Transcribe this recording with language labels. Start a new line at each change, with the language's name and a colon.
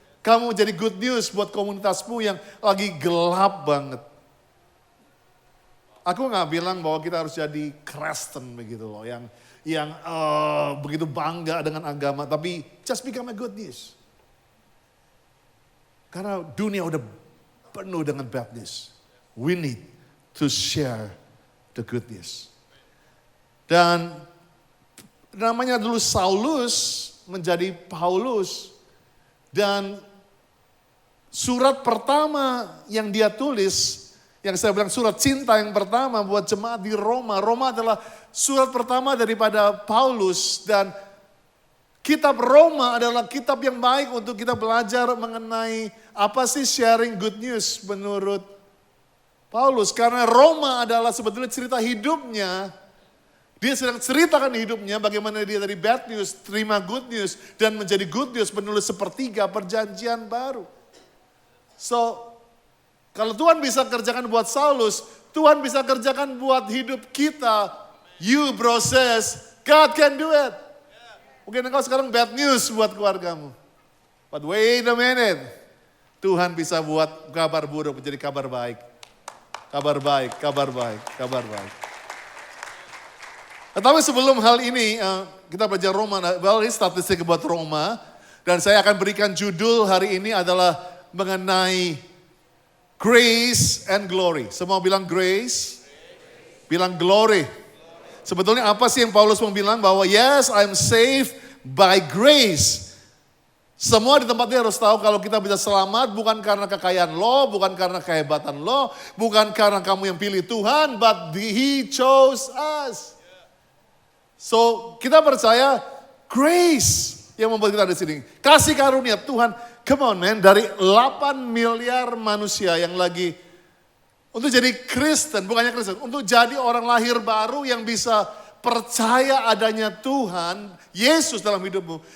Indonesian: Kamu jadi
English: good news
Indonesian: buat komunitasmu yang lagi gelap banget. Aku gak bilang bahwa kita harus jadi Kristen begitu loh, yang begitu bangga dengan agama, tapi
English: just become a good news.
Indonesian: Karena dunia udah penuh dengan
English: bad news. We need to share the good news.
Indonesian: Dan namanya dulu Saulus menjadi Paulus. Dan surat pertama yang dia tulis, yang saya bilang surat cinta yang pertama buat jemaat di Roma. Roma adalah surat pertama daripada Paulus. Dan kitab Roma adalah kitab yang baik untuk kita belajar mengenai apa sih
English: sharing good news
Indonesian: menurut Paulus. Karena Roma adalah sebetulnya cerita hidupnya. Dia sedang ceritakan hidupnya bagaimana dia dari
English: bad news,
Indonesian: terima
English: good news,
Indonesian: dan menjadi good news menulis sepertiga perjanjian baru. So, kalau Tuhan bisa kerjakan buat Saulus, Tuhan bisa kerjakan buat hidup kita.
English: You process, God can do it.
Indonesian: Mungkin engkau sekarang
English: bad news
Indonesian: buat keluargamu.
English: But wait a minute.
Indonesian: Tuhan bisa buat kabar buruk menjadi kabar baik. Kabar baik, kabar baik, kabar baik. Tetapi sebelum hal ini, kita belajar Roma, ini statistik buat Roma. Dan saya akan berikan judul hari ini adalah mengenai
English: grace and glory.
Indonesian: Semua bilang grace, bilang glory. Sebetulnya apa sih yang Paulus mau bilang? Bahwa
English: yes, I'm saved by grace.
Indonesian: Semua di tempat ini harus tahu kalau kita bisa selamat bukan karena kekayaan lo, bukan karena kehebatan lo, bukan karena kamu yang pilih Tuhan,
English: but He chose us.
Indonesian: So kita percaya grace yang membuat kita di sini. Kasih karunia Tuhan,
English: come on man,
Indonesian: dari 8 miliar manusia yang lagi untuk jadi Kristen, bukannya Kristen, untuk jadi orang lahir baru yang bisa percaya adanya Tuhan, Yesus dalam hidupmu.